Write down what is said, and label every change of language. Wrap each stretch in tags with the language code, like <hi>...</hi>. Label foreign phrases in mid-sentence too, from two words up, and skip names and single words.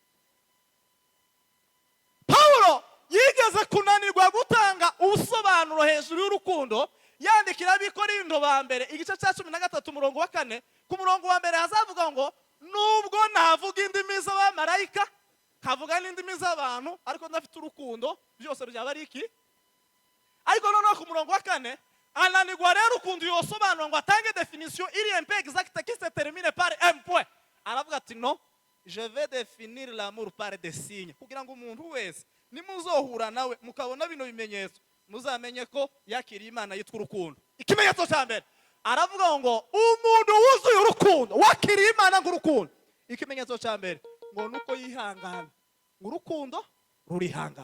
<rw>Paulo yigeze kunanirwa gutanga ubusobanuro hejuru y'urukundo, yandikira Abikorinto ba mbere igice cya 13 umurongo wa 4, ku murongo wa mbere hazavuga ngo nubwo navuga indimi z'abamarayika, kavuga n'indimi z'abantu, ariko ndafite urukundo, byose byaba ari iki? Ariko noneho ku murongo wa 4 ananirwa rero urukundo yosobanura ngo atange definition iri</rw> <fr>un peu exacte qui se termine par un point.</fr> <rw>Aravuga ati no,</rw> <fr>je vais définir l'amour par des signes,</fr> <rw>kugira ngo umuntu wese nimuzohura nawe mukabona bino bimenyetso muzamenye ko yakiriye Imana yitwa urukundo. Ikimenyetso cya mbere aravuga ngo umuntu wuzuye urukundo wakiriye Imana ng'urukundo. Ikimenyetso cya mbere ngo nuko yihangana, urukundo rurihangana.</rw>